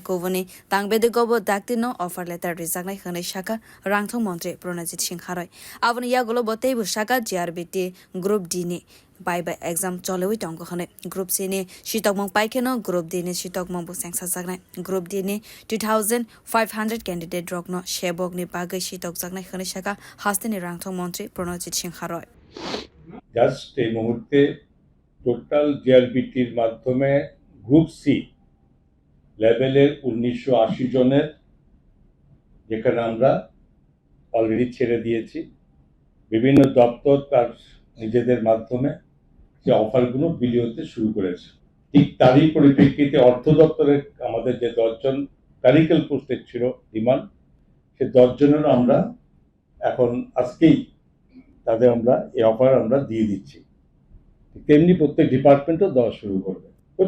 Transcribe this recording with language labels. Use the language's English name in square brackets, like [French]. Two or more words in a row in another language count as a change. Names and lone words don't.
[Kok Borok] kovoni tangbede gobo dakti no [English] offer letter [Kok Borok] rijaknai khanai shaka rangthong montri Pranajit Singha Roy aboni yagulo botei bu shaka JRBT Group D ni [English] by exam [Kok Borok] cholewi tongko khane Group C ni shitokmong paikeno Group D ni shitokmong bu sengsa jagnai Group D ni 2500 candidate drog no shebok ni bagai shitok jagnai khane shaka haste ni rangthong montri Pranajit Singha Roy [Bangla] জাস্ট এই মুহূর্তে টোটাল জিআরবিটির মাধ্যমে গ্রুপ সি লেভেলের 1980 জনের যেখানে আমরা অলরেডি ছেড়ে দিয়েছি বিভিন্ন দপ্তর তার নিজেদের মাধ্যমে যে অফারগুলো বিলি হতে শুরু করেছে ঠিক তারই পরিপ্রেক্ষিতে অর্থ দপ্তরের আমাদের যে 10 জন [English] clerical post [Bangla] ছিল ডিমান্ড সে 10 জনের আমরা এখন আজকেই তাদের আমরা এই অফার আমরা দিয়ে দিচ্ছি তেমনি প্রত্যেক ডিপার্টমেন্টও দেওয়া শুরু করবে তো